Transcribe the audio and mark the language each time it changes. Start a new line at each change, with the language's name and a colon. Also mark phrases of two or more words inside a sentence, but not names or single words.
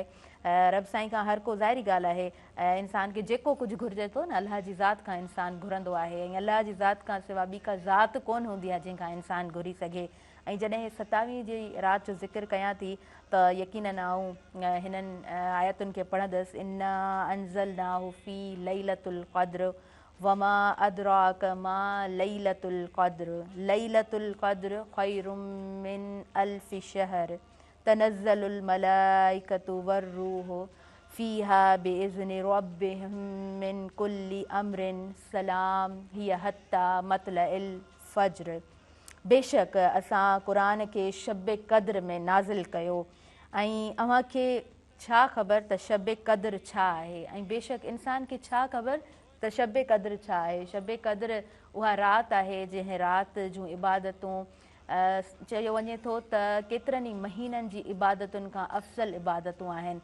Sindhi: रब साईं खां हर को ज़ाहिरी ॻाल्हि आहे इंसान खे जेको कुझु घुरिजे थो न अलाह जी ज़ात खां इंसानु घुरंदो आहे ऐं अलाह जी ज़ात खां सवाइ ॿी का ज़ात कोन हूंदी आहे जंहिंखां इंसानु घुरी सघे। ऐं जॾहिं 27 जी राति जो ज़िक्र कयां थी त यकीनन आऊं हिननि आयतुनि खे पढ़ंदसि।
Arabic: إنا أنزلناه في ليلة القدر وما أدراك ما ليلة القدر ليلة القدر خير من ألف شهر تنزل الملائكة والروح فيها بإذن ربهم من كل أمر سلام هي حتى مطلع الفجر.
Sindhi: बेशक असां क़ुरान खे शब क़द्र में नाज़िल कयो ऐं अव्हांखे छा ख़बर त शब क़द्र छा आहे ऐं बेशक इंसान खे छा ख़बर त शब क़द्र छा आहे। शब क़द्र उहा राति आहे जंहिं राति जूं इबादतूं चयो वञे थो त केतिरनि ई महीननि जी इबादतुनि खां अफ़ज़ल इबादतूं आहिनि।